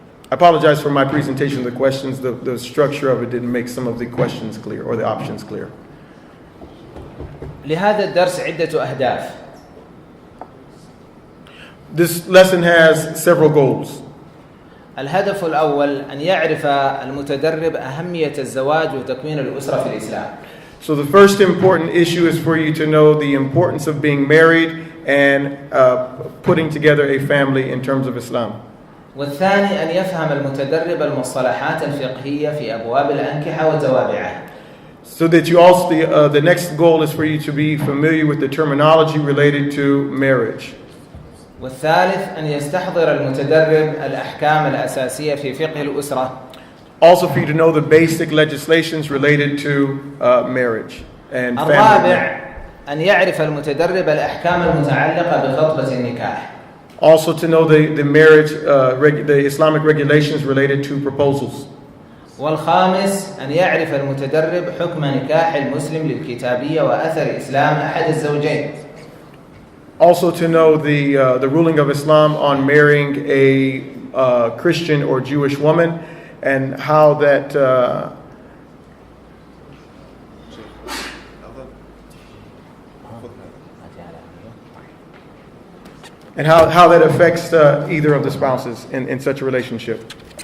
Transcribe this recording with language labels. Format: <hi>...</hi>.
<en>I apologize for my presentation of the questions. The structure of it didn't make some of the questions clear or the options clear.</en> <ar>لهذا الدرس عدة أهداف.</ar> <en>This lesson has several goals.</en> <ar>الهدف الأول أن يعرف المتدرب أهمية الزواج وتكوين الأسرة في الإسلام.</ar> <en>So the first important issue is for you to know the importance of being married and putting together a family in terms of Islam.</en> <ar>والثاني أن يفهم المتدرب المصطلحات الفقهية في أبواب الأنكحة وتوابعها.</ar> <en>So that you also, the next goal is for you to be familiar with the terminology related to marriage.</en> <ar>والثالث أن يستحضر المتدرب الأحكام الأساسية في فقه الأسرة.</ar> <en>Also for you to know the basic legislations related to marriage and family.</en> <ar>الرابع أن يعرف المتدرب الأحكام المتعلقة بخطبة النكاح.</ar> <en>Also to know the marriage, the Islamic regulations related to proposals.</en> <ar>والخامس أن يعرف المتدرب حكم نكاح المسلم للكتابية وأثر إسلام أحد الزوجين.</ar> <en>Also to know the ruling of Islam on marrying a Christian or Jewish woman and how that how that affects either of the spouses in such a relationship.</en>